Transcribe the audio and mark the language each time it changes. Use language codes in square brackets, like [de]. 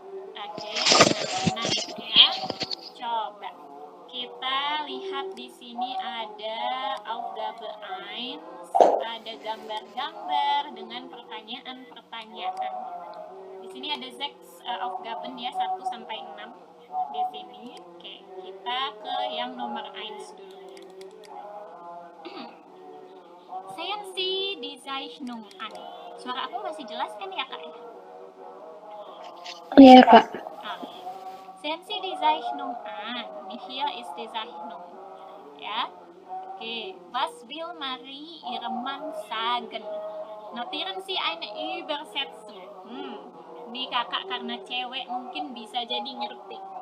[id] Oke, nah ya, coba kita lihat di sini ada Aufgabe 1, ada gambar-gambar dengan pertanyaan-pertanyaan. Di sini ada 6 Aufgaben ya, 1 sampai 6 di sini. Oke, kita ke yang nomor 1 dulu. [de] Sehen Sie die Zeichnung an. [id] Suara aku masih jelas kan ya Kak? Iya Kak. [de] Sehen Sie die Zeichnung an. Hier ist die Zeichnung. Ya. Oke, was will Marie ihrem Mann sagen? Notieren Sie eine Übersetzung. [id] Ini kakak karena cewek mungkin bisa jadi ngerti.